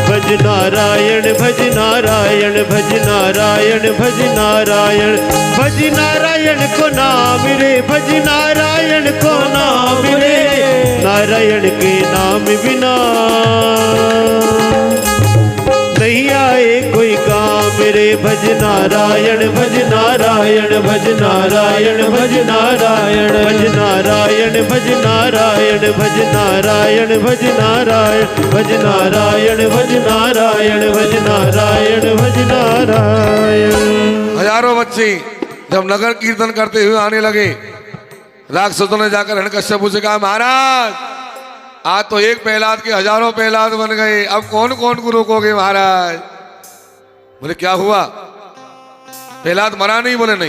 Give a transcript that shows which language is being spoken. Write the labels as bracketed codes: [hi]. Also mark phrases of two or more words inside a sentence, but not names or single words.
[hi] नारायण भज नारायण भज नारायण भज नारायण भज नारायण को नाम रे भज नारायण को नाम रे नारायण के नाम बिना नहीं आए कोई काम रे भज नारायण भज नारायण भज नारायण भज नारायण भज नारायण भज नारायण भज नारायण भज नारायण भज नारायण भज नारायण भज नारायण भज नारायण। हजारों बच्चे जब नगर कीर्तन करते हुए आने लगे, राक्षसों ने जाकर हिरण्यकश्यप से कहा, महाराज आज तो एक प्रहलाद के हजारों प्रहलाद बन गए, अब कौन कौन को रोकोगे महाराज? बोले क्या हुआ? प्रहलाद मरा नहीं? बोले नहीं।